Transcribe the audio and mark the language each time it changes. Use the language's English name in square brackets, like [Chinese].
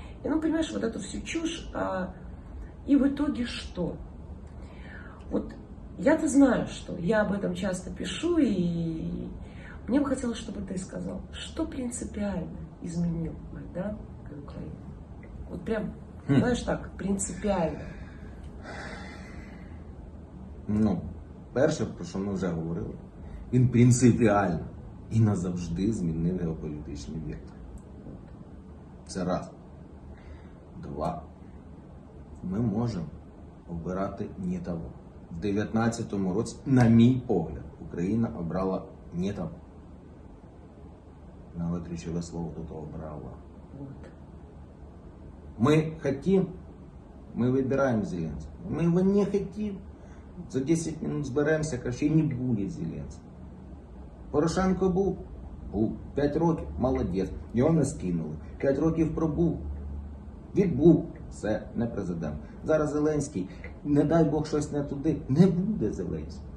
[Russian] И, ну понимаешь, вот эту всю чушь. И в итоге что? Вот я-то знаю, что я об этом часто пишу, и мне бы хотелось, чтобы ты сказал, что принципиально изменил Майдан для Украины? Вот прям, знаешь так, принципиально. [Ukrainian] Ну, перше, про що ми вже говорили, він принципіально і назавжди змінив геополітичний вектор. Це раз. 2. Ми можемо обирати не того. В 19-му році, на мій погляд, Україна обрала не того. Навіть ключове слово тут обрала. [Russian] Вот. Мы хотим, мы выбираем Зеленского. Мы его не хотим. [Ukrainian] За 10 минут зберемося, короче, не буде Зеленського. Порошенко був. 5 років, молодець. Його не скинули. 5 років пробув. Відбув. Все, не президент. Зараз Зеленський, не дай Бог щось не туди, не буде Зеленський.